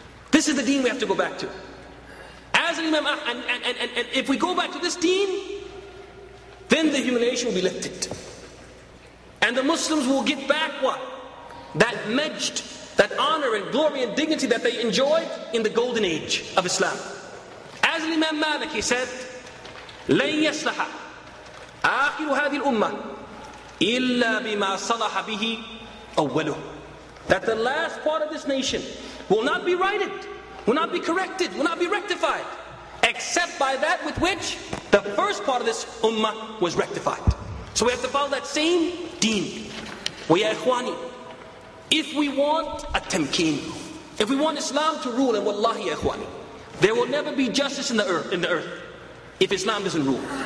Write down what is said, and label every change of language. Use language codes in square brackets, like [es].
[en] This is the deen we have to go back to. As an Imam, and if we go back to this deen, then the humiliation will be lifted. And the Muslims will get back what? That majd, that honor and glory and dignity that they enjoyed in the golden age of Islam. As Imam Malik, he said, [ar] لن يصلح آخر هذه الأمة إلا بما صلح به أوله. [en] That the last part of this nation will not be righted, will not be corrected, will not be rectified, except by that with which the first part of this ummah was rectified. So we have to follow that same deen. [ar] وَيَا إِخْوَانِي, [en] if we want a tamkeen, if we want Islam to rule, and [ar] wallahi ya ikhwani, [en] there will never be justice in the earth if Islam doesn't rule.